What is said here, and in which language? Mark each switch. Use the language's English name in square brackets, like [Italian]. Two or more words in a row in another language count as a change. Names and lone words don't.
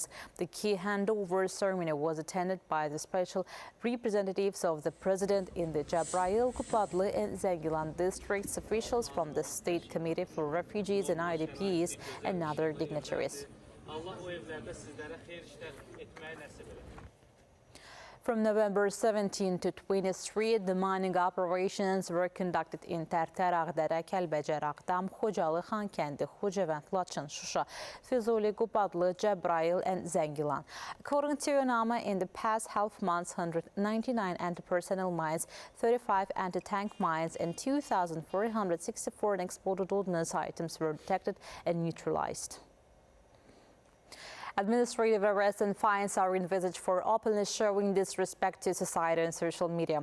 [English] The key handover ceremony was attended by the special representatives of the president in the Cəbrayıl, Qapalı and Zangilan districts, officials from the State Committee for Refugees and IDPs, and other dignitaries. From November 17 to 23, the mining operations were conducted in Tərtər, Ağdərə, Kəlbəcər, Ağdam, Xocalı, Xankəndi, Xocavənd, Laçın, Şuşa, Füzuli, Qapalı, Cəbrayıl and Zangilan. According to yayıma, in the past half months, 199 anti-personnel mines, 35 anti-tank mines and 2,464 unexploded ordnance items were detected and neutralized. Administrative arrests and fines are envisaged for openly showing disrespect to society and social media.